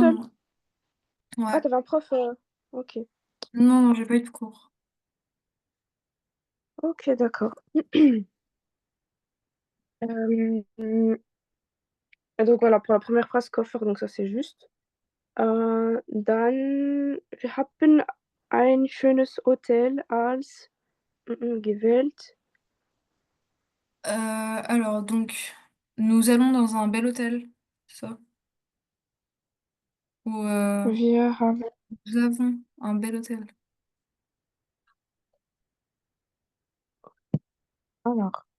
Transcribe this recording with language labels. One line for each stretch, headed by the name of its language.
French: seule? non. Ah, t'avais un prof, OK. Non, non, j'ai pas eu de cours. OK, d'accord. Hem, et donc voilà, pour la première phrase Koffer, donc ça, c'est juste.
German: Dann wir haben ein schönes Hotel als gewählt.
French: Alors, donc, nous allons dans un bel hôtel, c'est ça? Ou
German: Wir haben
French: nous avons un bel hôtel. alors,